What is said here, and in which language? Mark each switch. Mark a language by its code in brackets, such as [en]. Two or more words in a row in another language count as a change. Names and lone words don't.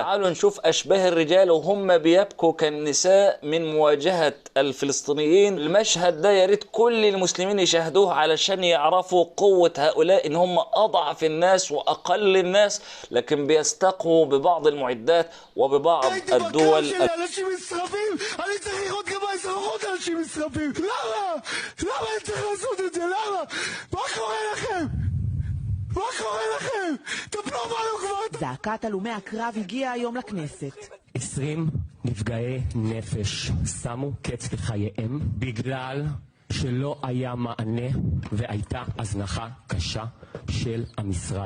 [ar] تعالوا نشوف أشباه الرجال وهم بيبكوا كالنساء من مواجهة الفلسطينيين. المشهد ده يا ريت كل المسلمين يشاهدوه علشان يعرفوا قوة هؤلاء، إن هم أضعف الناس وأقل الناس، لكن بيستقوا ببعض المعدات وببعض الدول. [he] אני צריך לראות גם באזרחות אנשים נשרפים. למה? למה אני צריך לעשות את זה? למה? מה קורה לכם? מה קורה לכם? טפלו בנו כבר. זעקת הלומי הקרב הגיעה היום לכנסת. 20 נפגעי נפש שמו קץ לחייהם בגלל שלא היה מענה והייתה הזנחה קשה של המשרד.